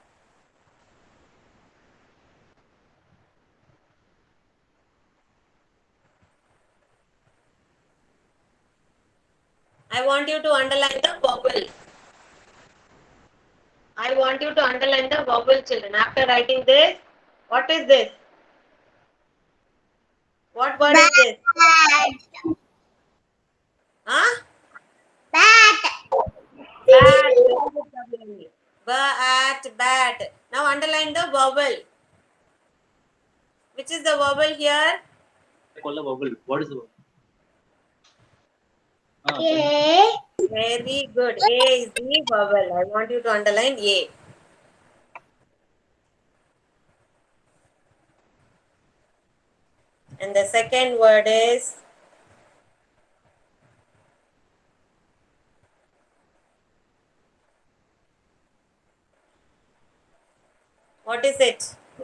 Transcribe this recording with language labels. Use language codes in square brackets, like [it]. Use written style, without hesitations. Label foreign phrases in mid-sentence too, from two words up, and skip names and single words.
[en] I want you to underline the vowel. I want you to underline the vowel, children. After writing this, what is this? What word is this? Bat. Huh? Bat. Bat. Bat, bat. Now underline the vowel. Which is the vowel here? Call the vowel. What is the vowel? A. Very good. A is the vowel. I want you to underline A. And the second word is what is it?